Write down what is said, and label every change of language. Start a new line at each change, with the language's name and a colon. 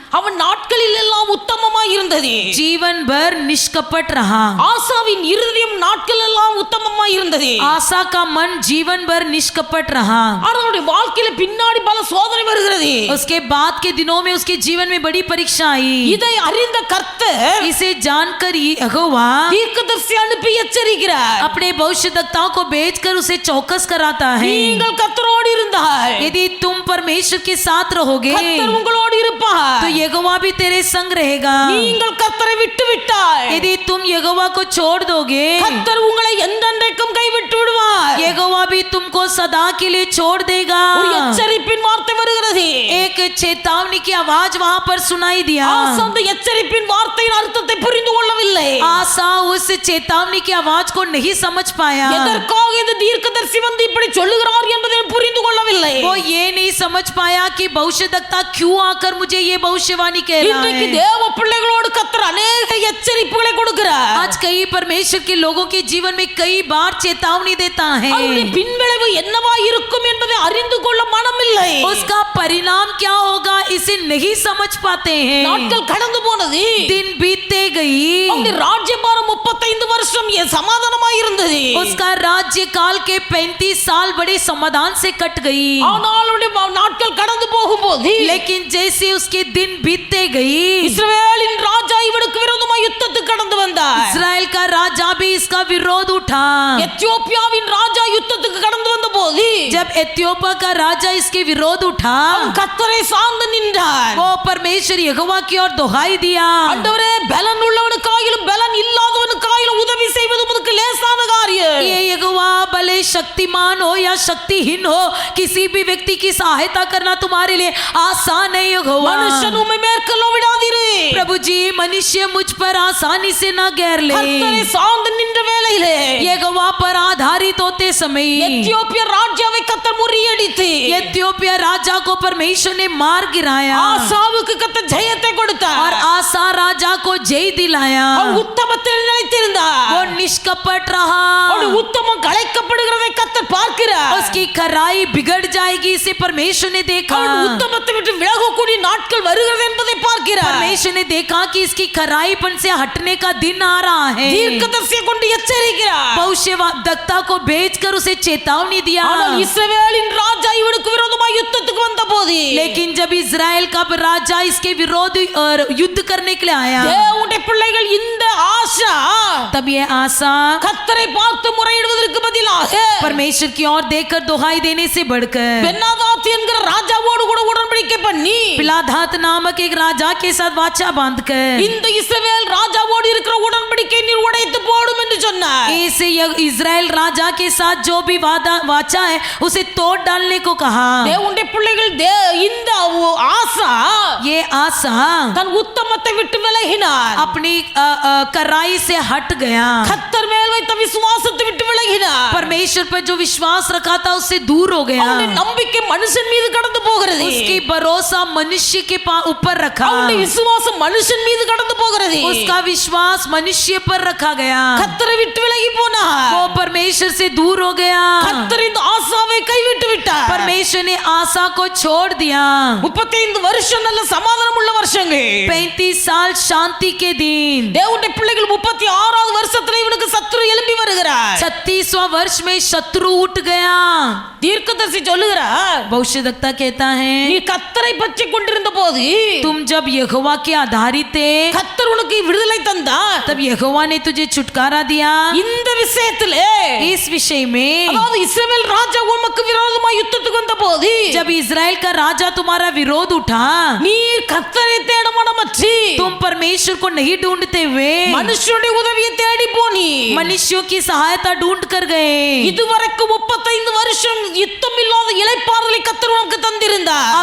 Tamil: அவன் நாட்களில் எல்லாம் உத்தமமாய் இருந்தது.
Hindi: जीवन भर निष्कपट रहा।
Tamil: ஆசாவின் இருதயம் நாட்கள் எல்லாம் உத்தமமாய் இருந்தது.
Hindi: आसा का मन जीवन भर निष्कपट रहा।
Tamil: அவனுடைய வாழ்க்கையில பின்னாடி பல சோதனை வருகிறது.
Hindi: उसके बाद के दिनों में उसके जीवन में बड़ी परीक्षा आई।
Tamil: இதை அறிந்த கர்த்தர்
Hindi: इसे जानकर यहोवा
Tamil: தீர்க்கதரிசி அனுப்பி எச்சரிக்கிறார்.
Hindi: अपने भविष्यवक्ताओं को भेजकर उसे चौकस कराता है।
Tamil: நீங்கள் கர்த்தரோடு இருந்தால்
Hindi: यदि तुम परमेश्वर के साथ रहोगे
Tamil: கர்த்தர் உங்களோடு இருப்பார்.
Hindi: तो यहोवा भी तेरे संग रहेगा।
Tamil: நீங்கள் கர்த்தரை விட்டு விட்டால்
Hindi: यदि तुम यहोवा को छोड़ दोगे,
Tamil: கர்த்தர் உங்களை என்றென்றைக்கும் கைவிட்டு விடுவார்.
Hindi: यहोवा भी तुमको सदा के लिए छोड़ देगा।
Tamil: ஒரு எச்சரிப்பின் வார்த்தை வருகிறது.
Hindi: एक चेतावनी की आवाज वहां पर सुनाई दिया।
Tamil: ஆசா அந்த எச்சரிப்பின் வார்த்தையின் அர்த்தத்தை புரிந்து கொள்ளவில்லை.
Hindi: आसा उस चेतावनी की आवाज को नहीं समझ पाया।
Tamil: எதற்காக இந்த தீர்க்கதரிசி வந்து இப்படி சொல்லுகிறார் என்பதை புரிந்து கொள்ளவில்லை.
Hindi: वो ये नहीं समझ पाया कि भविष्यवक्ता क्यों आकर मुझे ये भविष्यवाणी कह रहा
Tamil: இன்றைக்கு
Hindi: है।
Tamil: தேவ பிள்ளைகளோடு கர்த்தர்
Hindi: अनेक
Tamil: எச்சரிப்புகளை கொடுக்கிறார்.
Hindi: आज कई परमेश्वर के लोगों के जीवन में कई बार चेतावनी देता है।
Tamil: அதனுடைய பின்விளைவு என்னவா இருக்கும் என்பதை அறிந்து கொள்ள மனமில்லை.
Hindi: उसका परिणाम क्या होगा इसे नहीं समझ पाते हैं।
Tamil: நாட்கள் கடந்து போனது.
Hindi: दिन बीतते गई।
Tamil: அவனுடைய ராஜ்யபாரம் 35 வருஷம் சமாதானமாய் இருந்தது.
Hindi: उसका राज्य काल के 35 साल बड़े समाधान से कट गई।
Tamil: ஆனால் அவனுடைய நாட்கள் கடந்து போகும்போது
Hindi: लेकिन जैसे उसके दिन बीतते गई,
Tamil: இஸ்ரவேலின் ராஜா இவனுக்கு விரோதமாய் யுத்தத்துக்கு கடந்து வந்தார்.
Hindi: इस्राएल का राजा भी इसका विरोध उठा।
Tamil: எத்தியோப்பியாவின் ராஜா யுத்தத்துக்கு கடந்து வந்தபோது
Hindi: जब एथियोपिया का राजा इसके विरोध उठा,
Tamil: அவன் கர்த்தரை சார்ந்து நின்றார்.
Hindi: वो परमेश्वर यहोवा की ओर दुहाई दिया।
Tamil: ஆண்டவரே, பலன் உள்ளவனுக்காயிலும் பலன் இல்லாதவனுக்காயிலும் உதவி செய்வது உமக்கு லேசான காரியம்.
Hindi: ये यहोवा भले शक्तिमान हो या शक्तिहीन हो, किसी भी व्यक्ति की सहायता करना तुम्हारे लिए आसान है यहोवा।
Tamil: மனுஷன் உம்மை மேற்கொள்ள விடாதிரு.
Hindi: प्रभु जी, मनुष्य मुझ पर आसानी से ना घेर ले।
Tamil: கர்த்தரை சார்ந்து நின்ற வேளையிலே
Hindi: यहोवा पर आधारित होते समय
Tamil: எத்தியோப்பியா ராஜாவை கர்த்தர் முறியடித்து
Hindi: एथियोपिया राजा को परमेश्वर ने मार गिराया
Tamil: ஆசாவுக்கு கர்த்தர் ஜெயத்தை கொடுத்தார்.
Hindi: और आसा राजा को जय दिलाया।
Tamil: அவன் உத்தமத்தில் நிலைத்திருந்தார்.
Hindi: वो निष्कपट रहा।
Tamil: அவனுடைய உத்தமம் கலைக்கப்படுகிறதை கர்த்தர் பார்க்கிறார்.
Hindi: उसकी खराई बिगड़ जाएगी, इसे परमेश्वर ने देखा।
Tamil: அவன் உத்தமத்தை விட்டு விலகக்கூடிய நாட்கள் வருகிறது என்பதை பார்க்கிறார்.
Hindi: परमेश्वर ने देखा कि इसकी खराईपन से हटने का दिन आ रहा है।
Tamil: தீர்க்கதரிசியை கொண்டு எச்சரிக்கிறார்.
Hindi: भविष्यवक्ता को भेजकर उसे चेतावनी दिया।
Tamil: ஆனால் இஸ்ரவேலின் ராஜா இவனுக்கு விரோதமாய் யுத்தத்துக்கு வந்தபோது
Hindi: लेकिन जब इजराइल का राजा इसके विरोध युद्ध करने के लिए आया,
Tamil: தேவனுடைய பிள்ளைகள் இந்த ஆசா
Hindi: तब ये आशा
Tamil: கர்த்தரை பார்த்து முறையிடுவதற்கு பதிலாக
Hindi: परमेश्वर की ओर देखकर दुहाई देने से बढ़कर
Tamil: பென்னாதாத் என்கிற ராஜாவோடு கூட உடன்படிக்கை பண்ணி
Hindi: पिलाधात नामक एक राजा के साथ वाचा बांधकर
Tamil: இந்த இஸ்ரவேல் ராஜாவோடு இருக்கிற உடன்படிக்கை நீர் உடைத்து போடும் என்று சொன்னார்.
Hindi: इसे इजराइल राजा के साथ जो भी वाचा है उसे तोड़ डालने को कहा।
Tamil: தேவனுடைய பிள்ளைகள் இந்த ஆசா
Hindi: ये आशा
Tamil: தன் உத்தமத்தை விட்டு விலகினார்.
Hindi: अपनी कराई से हट गया।
Tamil: கர்த்தர் மேல் வைத்த விசுவாசத்தை விட்டு விலகினார்.
Hindi: परमेश्वर पर जो विश्वास रखा था उससे दूर हो गया।
Tamil: அவனுடைய நம்பிக்கை மனுஷன் மீது கடந்து போகிறது.
Hindi: उसकी भरोसा मनुष्य के ऊपर रखा।
Tamil: அவனுடைய விசுவாசம் மனுஷன் மீது கடந்து போகிறது.
Hindi: उसका विश्वास मनुष्य पर रखा गया।
Tamil: கர்த்தரை விட்டு விலகி போனார்.
Hindi: वो परमेश्वर से दूर हो गया।
Tamil: கர்த்தர் இந்த ஆசாவை கைவிட்டு விட்டார்.
Hindi: परमेश्वर ने आशा को छोड़ दिया।
Tamil: 35 வருஷம் நல்ல சமாதானம் உள்ள வருஷங்கள்.
Hindi: 35 साल शांति के दिन।
Tamil: தேவனுடைய பிள்ளைகள் 36வது வருஷத்துல இவனுக்கு சத்துரு எழும்பி வருகிறார்.
Hindi: 36वां वर्ष में शत्रु उठ गया।
Tamil: தீர்க்கதரிசி சொல்லுகிறார்,
Hindi: भविष्यद्वक्ता कहता है
Tamil: நீ கர்த்தரை பற்றி கொண்டிருந்த போது
Hindi: तुम जब यहोवा के आधारित थे
Tamil: கர்த்தர் உனக்கு விடுதலை தந்தார்.
Hindi: तब यहोवा ने तुझे छुटकारा दिया।
Tamil: இந்த விஷயத்திலே
Hindi: इस विषय में
Tamil: அதாவது இஸ்ரவேல் ராஜா உமக்கு விரோதமாய் யுத்தத்துக்கு வந்த போது
Hindi: जब इजराइल का राजा तुम्हारा विरोध उठा
Tamil: நீர் கர்த்தரை தேட மனமற்றி
Hindi: तुम परमेश्वर को नहीं ढूंढते हुए
Tamil: மனுஷனுடைய உதவியை தேடி போனி
Hindi: मनुष्यों की सहायता ढूंढ कर गए।
Tamil: இதுவரைக்கும் 35 வருஷம் யுத்தம் இல்லாத இளைப்பாறுதலை கர்த்தர் உனக்கு தந்திருந்தார்.